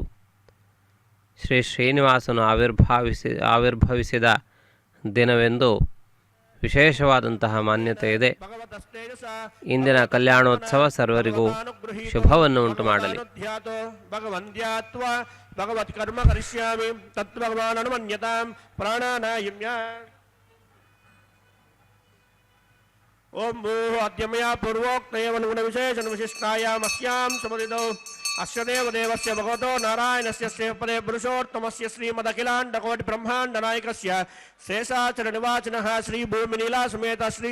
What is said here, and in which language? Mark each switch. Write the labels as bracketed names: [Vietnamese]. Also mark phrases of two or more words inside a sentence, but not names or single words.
[Kannada] ಶ್ರೀ ಶ್ರೀನಿವಾಸನು ಆವಿರ್ಭವಿಸಿದ ದಿನವೆಂದು ವಿಶೇಷವಾದಂತಹ ಮಾನ್ಯತೆ ಇದೆ. ಇಂದಿನ ಕಲ್ಯಾಣೋತ್ಸವ ಸರ್ವರಿಗೂ ಶುಭವನ್ನು ಉಂಟು ಮಾಡಲಿ. [Sanskrit] भगवत्कर्म करिष्यामि तद्भगवान् अनुमन्यताम् प्राणानायम्य ओम भूः अद्य मया पूर्वोक्तैव गुणविशेषणविशिष्टायाम् अस्यां समुदितौ अस्य देवदेवस्य भगवतो नारायणस्य श्रीपदे पुरुषोत्तमस्य श्रीमदखिलाण्डकोटिब्रह्माण्डनायकस्य शेषाचलनिवाचिनः श्रीभूमिनीलासमेत श्री